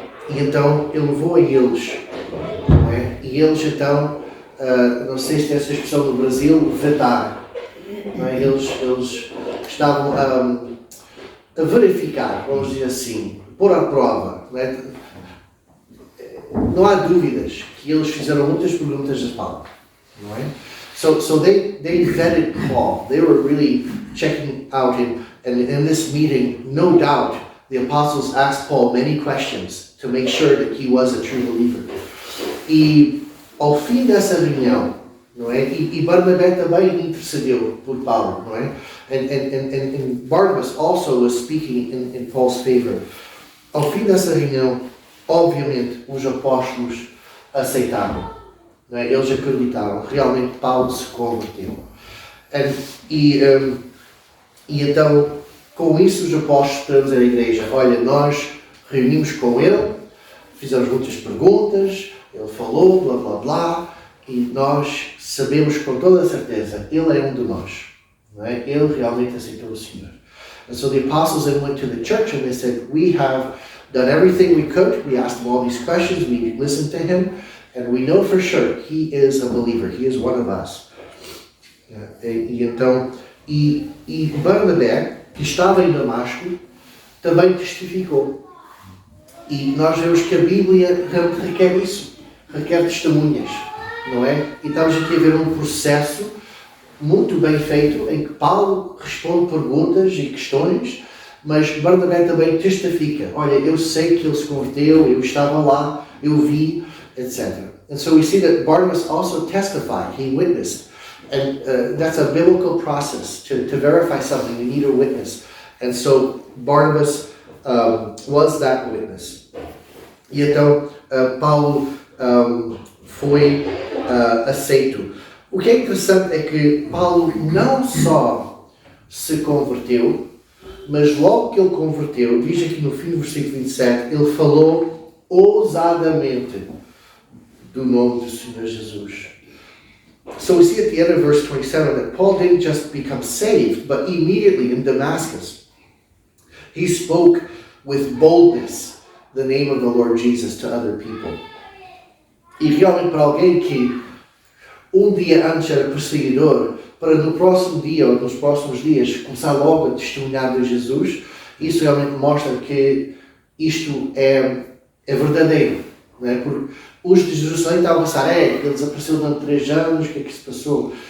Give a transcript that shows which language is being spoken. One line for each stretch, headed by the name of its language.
Portuguese: E então ele levou a eles, não é? E eles então, não sei se tem essa expressão no Brasil, vedar, não é? Eles estavam a verificar, vamos dizer assim, pôr à prova, não é? Não há dúvidas que eles fizeram muitas perguntas a Paulo, não é?
English: So they vetted Paul. They were really checking out him, and in this meeting, no doubt, the apostles asked Paul many questions to make sure that he was a true believer.
Portuguese: E ao fim dessa reunião, não é? E Barnabé também intercedeu por Paulo, não é?
English: And Barnabas also was speaking in Paul's favor.
Portuguese: Ao fim dessa reunião, obviamente, os apóstolos aceitaram, não é? Eles acreditaram, realmente Paulo se converteu. E então, com isso, os apóstolos para dizer à igreja: olha, nós reunimos com ele, fizemos muitas perguntas, ele falou, blá blá blá, e nós sabemos com toda a certeza, ele é um de nós, não é? Ele realmente aceitou o Senhor.
English: And so the apostles then went to the church and they said, we have done everything we could, we asked him all these questions, we listened to him, and we know for sure he is a believer, he is one of us.
Portuguese: E Barnabé, que estava em Damasco, também testificou. E nós vemos que a Bíblia requer isso, requer testemunhas, não é? E estamos aqui a ver um processo muito bem feito, em que Paulo responde perguntas e questões, mas Barnabé também testifica. Olha, eu sei que ele se converteu, eu estava lá, eu vi, etc.
English: And so we see that Barnabas also testified, he witnessed. And that's a biblical process. To verify something, you need a witness. And so Barnabas was that witness.
Portuguese: E então Paulo foi aceito. O que é interessante é que Paulo não só se converteu, mas logo que ele converteu, diz aqui no fim do versículo 27, ele falou ousadamente do nome do Senhor Jesus.
English: So we see at the end of verse 27 that Paul didn't just become saved, but immediately in Damascus, he spoke with boldness the name of the Lord Jesus to other people.
Portuguese: E realmente para alguém que um dia antes era perseguidor, para no próximo dia ou nos próximos dias começar logo a testemunhar de Jesus, isso realmente mostra que isto é verdadeiro. Não é? Porque os de Jerusalém estavam a pensar, ele desapareceu durante 3 anos, o que é que se passou?